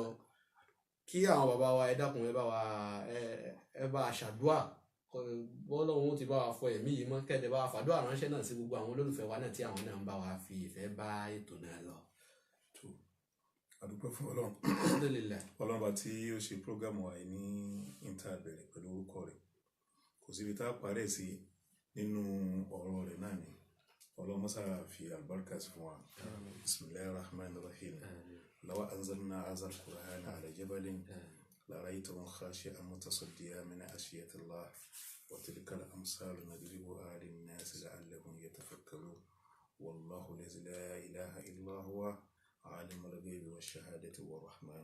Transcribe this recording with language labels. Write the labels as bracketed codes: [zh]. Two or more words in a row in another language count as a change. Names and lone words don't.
[yo] Kí àwọn bàbá wa ẹ dákun ẹ bá a ṣàdúà bọ́lọ́hun ti bá wa fọ ẹ̀mí yìí mọ́ kẹ́ẹ̀dẹ̀ bá wa fàdúà ránṣẹ́ náà sí gbogbo àwọn olólùfẹ́ wa náà tí àwọn náà ń bá wa fi ìfẹ́ bá ètò náà lọ. Adúpẹ́ fún Ọlọ́run Alhamdulillah. Ọlọ́run bá tí ó ṣe prógámù wa ní ìta bẹ̀rẹ̀ pẹ̀lú orúkọ rẹ̀ kò síbi tá a parẹ́ sí nínú ọ̀rọ̀ rẹ̀ náà ni Ọlọ́run mọ́sá fi àlùbáríkà sí fún wa. [ar] بسم الله الرحمن الرحيم. لو أنزلنا هذا القرآن على جبل لرأيتهم خاشعا متصديا من خشية الله وتلك الأمثال نضربها للناس لعلهم يتفكرون والله الذي لا إله إلا هو عالم الغيب والشهادة والرحمن